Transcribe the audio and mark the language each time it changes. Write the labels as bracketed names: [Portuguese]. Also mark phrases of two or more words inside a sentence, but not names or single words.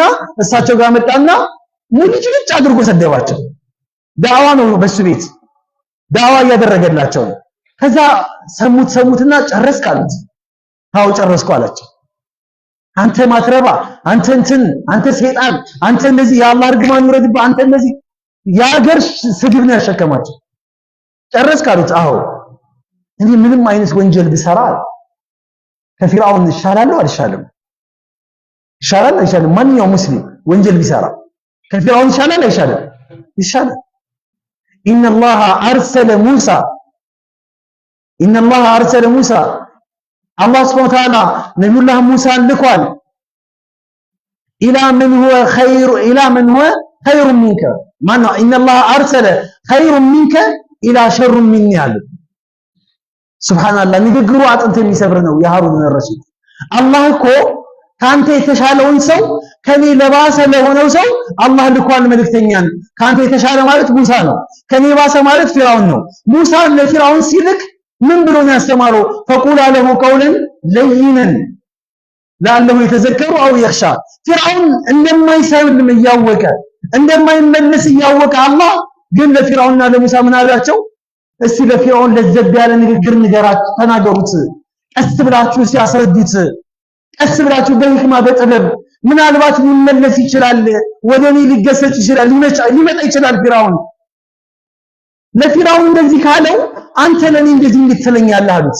[Amharic] እሳቸው ጋር መጣና ሙልጭ አድርጎ ሰደባቸው ዳዋ ነው በሱ ቤት ዳዋ ያደረገላቸው ከዛ ሰሙትና ጨረስክ አሉት ታው ጨረስኩ አላቸው አንተ ማትረባ አንተ ሰይጣን አንተ እንደዚህ የአላህ እርግማን ይውረድብህ አንተ እንደዚህ ያገር ስድብ ነው ያሸከማቸው ጨረስክ አሉት አዎ እኔ ምንም አይነት ወንጀል ብሰራ ከፊርዓውን ይሻላል አይሻልም ይሻላል ማንኛውም ሙስሊም ወንጀል ቢሰራ ከፊርዓውን ይሻላል አይሻልም ይሻላል [Arabic] إن الله أرسل موسى الله سبحانه وتعالى نبي الله موسى لقال إلى من هو خير منك معنى إن الله أرسل خير منك إلى شر مني سبحان الله نقروا أنت የሚሰብረው يا هارون الرشيد الله [Amharic] እኮ ካንተ የተሻለውን ሰው ከኔ ለባሰ ለሆነው ሰው አላህ ልኳል መልእክተኛን ካንተ የተሻለ ማለት ሙሳ ነው ከኔ ባሰ ማለት ፊርዓውን ነው ሙሳ ለፊርዓውን ሲልክ ምን ብሎ ነው ያስተማረው [Arabic] فقول له قولا لينا لعله يتذكر او يخشى [Amharic] ፊርዓውን እንደማይሰልም ያወቀ እንደማይመለስ ያወቀ አላህ ግን ለፊርዓውንና ለሙሳ ምን አላቸው እስቲ ለፊርዓውን ለዘብ ያለ ንግግር ንገራችሁ ተናገሩት ቀስ ብላችሁ ሲያስረዱት ቀስ ብላችሁ በህክማ በጥበብ ምናልባት ሊመለስ ይችላል ወደኔ ሊገሰጽ ይችላል ሊመጣ ይችላል ፊርዓውን ለፊርዓውን እንደዚህ ካለው አንተ ለኔ እንደዚህ እንድትለኛለህ አሉት